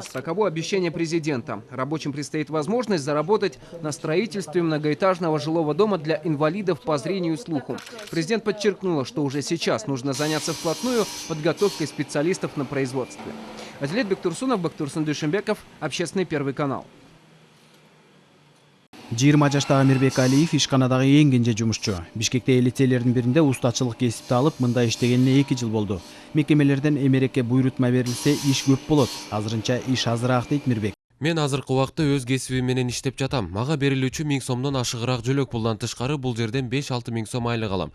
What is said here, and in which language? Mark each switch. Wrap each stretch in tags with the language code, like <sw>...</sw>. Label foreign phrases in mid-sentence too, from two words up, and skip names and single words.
<ru>Таково обещание президента. Рабочим предстоит возможность заработать на строительстве многоэтажного жилого дома для инвалидов по зрению и слуху. Президент подчеркнула, что уже сейчас нужно заняться вплотную подготовкой специалистов на производстве. Азилет Бектурсунов, Бактурсун Дүйшенбеков, Общественный первый канал.</ru> <ky>20 жаштагы Мирбек Алиев ишканадагы эң кенже жумушчу. Бишкекте лицейлердин биринде устачылык кесипти алып, мында иштегенине 2 жыл болду. Мекемелерден эмереке буйрутма берилсе, иш көп болот. Азырынча иш азыраак дейт Мирбек. Мен азыркы убакта өз кесибим менен иштеп жатам. Мага берилүүчү 1000 сомдон ашыгыраак жөлөк пулдан тышкары бул жерден 5-6 миң сом айлык алам.</ky>